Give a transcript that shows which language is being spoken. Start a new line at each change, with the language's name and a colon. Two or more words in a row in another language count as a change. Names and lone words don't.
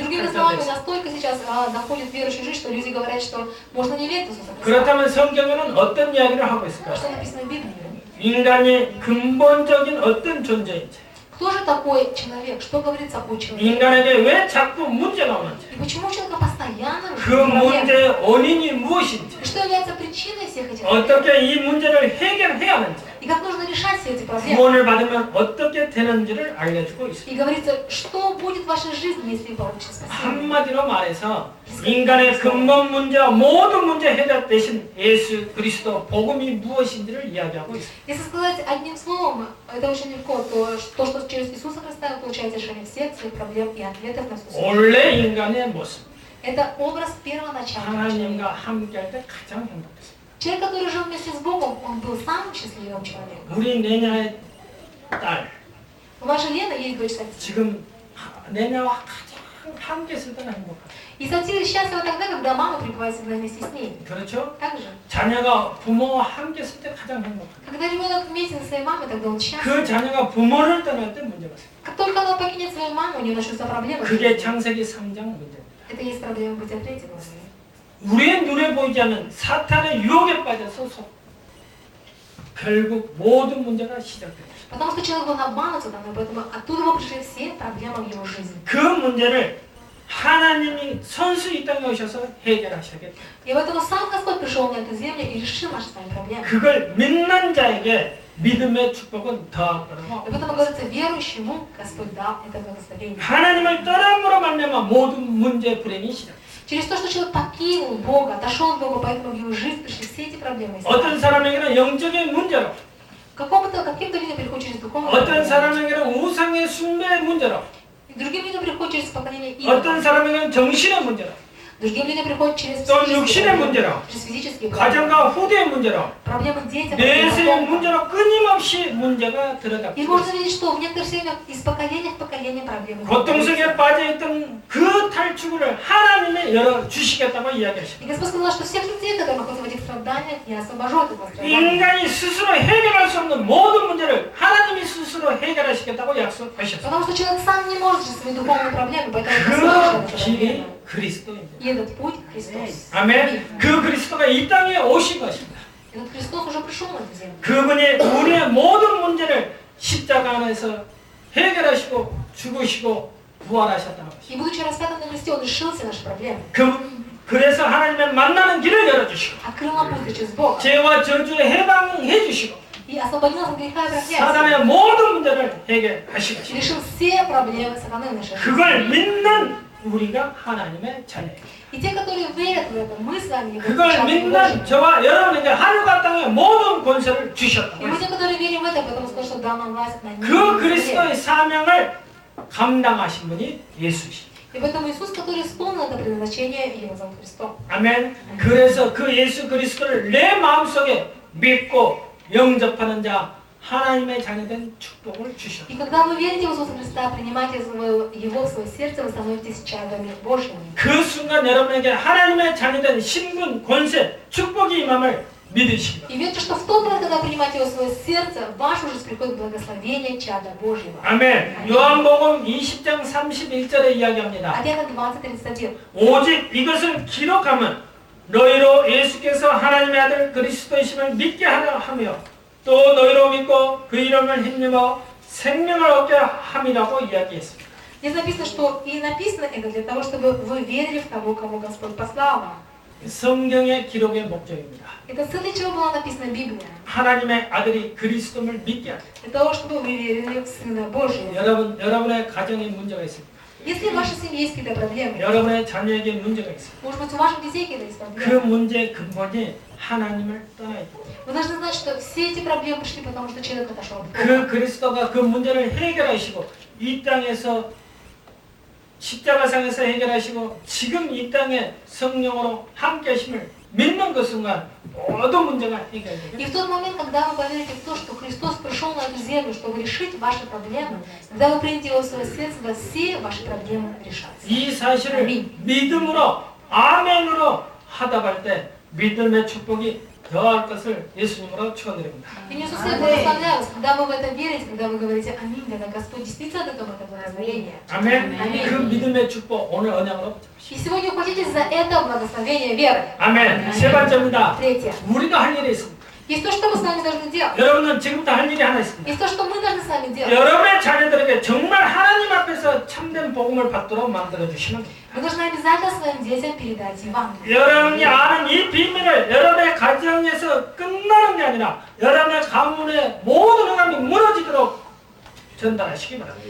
Russian: Другими словами,
Korean: 발전됐습니다.
Russian: настолько сейчас заходит верующая жизнь, что люди говорят, что можно не верить в Иисуса Христа.
Korean: 그렇다면 성경에는 어떤 이야기를 하고 있을까요?
Russian: Что написано в Библии?
Korean: 인간의 근본적인 어떤 존재인지,
Russian: Кто же такой человек? Что говорит такой человек?
Korean: 인간에게 왜 자꾸 문제가 오는지,
Russian: И почему у человека постоянно 그 проблемы?
Korean: 문제의 원인이 무엇인지,
Russian: И что является причиной всех этих проблем?
Korean: 어떻게 이 문제를 해결해야 하는지,
Russian: И как нужно решать все эти проблемы?
Korean: 구원을 받으면 어떻게 되는지를 알려주고 있습니다.
Russian: И говорится, что будет в вашей жизни, если вы получите спасение?
Korean: 한마디로 말해서 인간의 근본 문제와 모든 문제 해결 대신 예수 그리스도 복음이 무엇인지를 이야기하고 있습니다.
Russian: Если сказать одним словом, это очень легко, то, что через Иисуса Христа вы получаете решение всех своих проблем и ответов на все свои.
Korean: 원래 인간의 모습,
Russian: Это образ первоначального человека.
Korean: 하나님과 함께할 때 가장 행복했습니다.
Russian: Человек, который жил вместе с Богом, он был самым счастливым человеком.
Korean: 우리 내냐의 딸,
Russian: У вашей Лены есть дочь Сатира.
Korean: 지금 내냐와 가장 함께 있을 때가 행복하다.
Russian: И Сатира счастлива тогда, когда мама пребывает всегда вместе с ней.
Korean: 그렇죠?
Russian: Так же?
Korean: 자녀가 부모와 함께 있을 때 가장 행복하다.
Russian: Когда ребенок вместе со своей мамой, тогда он счастлив.
Korean: 그 자녀가 부모를 떠날 때 문제가 있어요.
Russian: Как только она покинет свою маму, у нее начнутся проблемы.
Korean: 그게 창세기 3장 문제입니다.
Russian: Это есть проблема Бытия 3 главы.
Korean: 우리의 눈에 보이지 않는 사탄의 유혹에 빠져서 결국 모든 문제가 시작됩니다.
Russian: Потому что человек был обманут сатаной, поэтому оттуда мы пришли все проблемы в его жизни.
Korean: 그 문제를 하나님이 선수 이 땅에 오셔서 해결하셔야겠다.
Russian: И поэтому сам Господь пришел на эту землю и решил наши с вами проблемы.
Korean: 그걸 믿는 자에게 믿음의 축복은 더하더라고.
Russian: И поэтому говорится, верующему Господь дал это благословение.
Korean: 하나님을 떠남으로 말미암아 мо든 문제 불행이 시작.
Russian: Через то, что человек покинул Бога, отошел от Бога, поэтому в его жизнь пришли все эти проблемы.
Korean: 어떤 사람에게는 영적인 문제로,
Russian: Каким-то людям приходит через духовное.
Korean: 어떤 사람에게는 우상의 숭배의 문제로,
Russian: И другим людям приходит через поклонение
Korean: 어떤
Russian: идолам.
Korean: 사람에게는 정신의 문제로,
Russian: Другим людям приходит через
Korean: 또 육신의 문제로,
Russian: через физические проблемы.
Korean: 가정과 후대의 문제로,
Russian: Проблемы детям.
Korean: 내세의 문제로 끊임없이 문제가
Russian: И
Korean: 들어닥치고
Russian: можно видеть, что в некоторых семьях из поколения в поколение проблемы.
Korean: 고통 속에 빠져있던 그 탈출을 하나님이 열어주시겠다고 이야기하십니다.
Russian: И Господь сказал, что всех людей, которые находятся в этих страданиях, я освобожу от этого страдания.
Korean: 인간이 스스로 해결할 수 없는 모든 문제를 하나님이 스스로 해결하시겠다고 약속하셨습니다.
Russian: Потому что человек сам не может решить свои духовные проблемы, поэтому 그 Господь решит
Korean: 길이
Russian: эту проблему.
Korean: 그리스도입니다.
Russian: И этот путь Христос.
Korean: 아멘. 그 그리스도가 이 땅에 오신 것입니다.
Russian: Этот Христос уже пришел на эту землю.
Korean: 그분이 우리의 모든 문제를 십자가 안에서 해결하시고 죽으시고 부활하셨다는 것입니다.
Russian: И будучи распятым на кресте, Он решил все наши проблемы.
Korean: 그래서 하나님의 만나는 길을 열어주시고
Russian: Открыл нам путь через Бога.
Korean: 죄와 저주에 해방해 주시고
Russian: И освободил нас от греха и проклятия.
Korean: 사단의 모든 문제를 해결하시고
Russian: И решил все проблемы сатаны в нашей жизни.
Korean: 그걸 믿는 우리가 하나님의 자녀예요.
Russian: И те, которые верят в это, мы с вами его
Korean: 그걸
Russian: частные
Korean: 믿는
Russian: Божьи.
Korean: 저와 여러분에게 하늘과 땅의 모든 권세를 주셨다고
Russian: И мы,
Korean: 했어요.
Russian: те, которые верим в это, поэтому сказал, что дал нам власть на 그 небе.
Korean: 그리스도의 사명을 감당하신 분이 예수시죠.
Russian: И поэтому Иисус, который исполнил это предназначение, его зовут Христом.
Korean: 아멘. 그래서 그 예수 그리스도를 내 마음속에 믿고 영접하는 자 하나님의 자녀된 축복을 주셨다.
Russian: И когда вы верите в Иисуса Христа, принимаете Его в свое сердце, вы становитесь чадами Божьими.
Korean: 그 순간 여러분에게 하나님의 자녀된 신분, 권세, 축복이 임함을 믿으시기 바랍니다.
Russian: И верьте, что в тот момент, когда принимаете Его в свое сердце, в вашу жизнь приходит благословение чада Божьего.
Korean: 아멘. 요한복음 20장 31절에 이야기합니다. 1:20-31. 오직 이것을 기록하면 너희로 예수께서 하나님의 아들 그리스도이심을 믿게 하며 또 너희로 믿고 그 이름을 힘입어 생명을 얻게 함이라고 이야기했습니다.
Russian: Здесь написано, что и написано это для того, чтобы вы верили в того, кого Господь послал вам.
Korean: 성경의 기록의 목적입니다.
Russian: Это цель, для чего была написана Библия.
Korean: 하나님의 아들이 그리스도를 믿게 하라.
Russian: Для того, чтобы вы верили в Сына Божьего.
Korean: 여러분의 가정에 문제가 있습니다.
Russian: Если в вашей семье есть какие-то проблемы,
Korean: 여러분의 자녀에게 문제가 있습니다.
Russian: может быть, у ваших детей какие-то есть 그 проблемы,
Korean: 문제의 근본이 하나님을 떠나야 돼요.
Russian: вы должны знать, что все эти проблемы пришли, потому что человек отошел от Бога.
Korean: 그 그리스도가 그 문제를 해결하시고 이 땅에서 십자가상에서 해결하시고 지금 이 땅에 성령으로 함께 하심을 믿는 그 순간 모든 문제가 해결되게
Russian: И в тот момент, когда вы поверите в то, что Христос пришел на эту землю, чтобы решить ваши проблемы, когда вы примете Его в свое сердце, то все ваши проблемы решатся.
Korean: 이 사실을 믿음으로 아멘으로 하다 갈 때 믿음의 축복이 더할 것을 예수님으로 축원드립니다.
Russian: И не совсем благословляю вас, когда вы в это верите, когда вы говорите «Аминь», когда Господь действительно дает вам это благословение.
Korean: 아멘. 아멘. 그 믿음의 축복 오늘 언약으로
Russian: И сегодня ухватитесь за это благословение веры.
Korean: 아멘. 세 번째입니다.
Russian: Третье.
Korean: 우리도 할 일이 있습니다.
Russian: Есть то, что мы с вами должны делать.
Korean: 여러분은 지금부터 할 일이 하나 있습니다.
Russian: Есть то, что мы должны с вами делать.
Korean: 여러분의 자녀들에게 정말 하나님 앞에서 참된 복음을 받도록 만들어 주시는 겁니다.
Russian: Вы должны обязательно своим детям передать Евангелие.
Korean: 여러분이 아는 이 비밀을 여러분의 가정에서 끝나는 게 아니라 여러분의 가문의 모든 행함이 무너지도록 전달하시기 바랍니다.